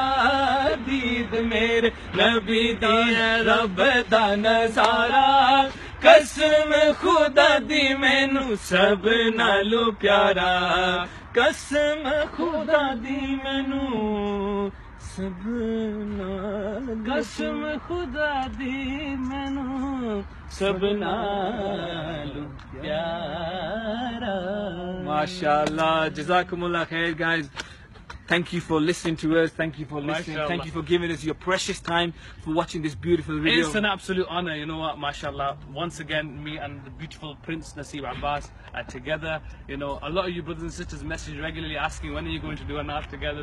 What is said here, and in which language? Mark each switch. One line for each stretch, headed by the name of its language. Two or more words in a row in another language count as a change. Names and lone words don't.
Punjabi: ਦੀਦ ਮੇਰੇ ਨਬੀ ਦੀ ਹੈ ਰੱਬ ਦਾ ਨਜ਼ਾਰਾ, ਕਸਮ ਖ਼ੁਦਾ ਦੀ ਮੈਨੂੰ ਸਭ ਨਾਲੋਂ ਪਿਆਰਾ, ਕਸਮ ਖ਼ੁਦਾ ਦੀ ਮੈਨੂੰ ਸਭ ਕਸਮ ਖ਼ੁਦਾ ਦੀ ਮੈਨੂੰ ਸਭ ਨਾਲੋਂ ਪਿਆਰਾ।
Arabic: ما شاء الله، جزاكم الله خير guys.
English: Thank you for listening to us. Thank you for listening. Mashallah. Thank you for giving us your precious time, for watching this beautiful video. It's an absolute honor. You know what, mashallah. Once again, me and the beautiful Prince Naseeb Abbas are together. You know, a lot of you brothers and sisters message regularly asking when are you going to do a Naat together.